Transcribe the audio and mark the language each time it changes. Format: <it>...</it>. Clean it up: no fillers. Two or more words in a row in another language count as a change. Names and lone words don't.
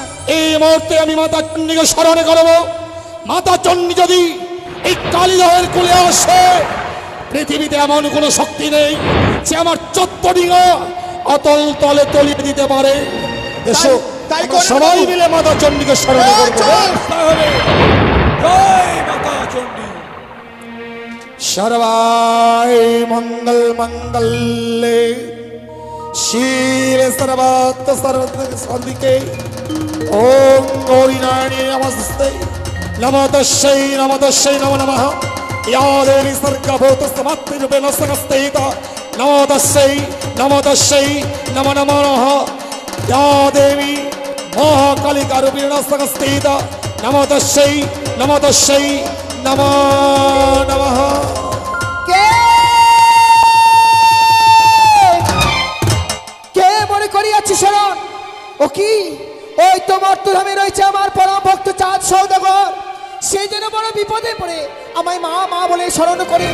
<bn>এই মুহূর্তে আমি মাতা চণ্ডীকে স্মরণ করব। মাতা চণ্ডী যদি এই কালিদাহের কুলে আসে, পৃথিবীতে এমন কোনো শক্তি নেই যে আমার 14 ডিঙা অতল তলে তলিয়ে দিতে পারে। এসো তাই আমরা করেন সবাই বাবু। মিলে মাতা চণ্ডীকে স্মরণ এই করব। চল। তাহলে জয় মাতা চণ্ডী।</bn> <sa>सर्वाय मंगल मंगल्ये शिवे सर्वात् सर्वसाधिके ओम गौरी नारायणी नमस्ते नमो तस्यै नमो नमः या देवी सर्गभूतस्तमात्रिरूपेण संस्थिता नमो तस्यै नमो नमः या देवी महाकालिकारूपेण संस्थिता नमो तस्यै नमो नमः।</sa> <bn>কে মনে করিয়াছি শরণ? ও কি? ওই তো মর্তধামে রয়েছে আমার পরম ভক্ত চাঁদ সৌদাগর। সেই জন্য বড় বিপদে পড়ে আমায় মা মা বলে স্মরণ করে।</bn>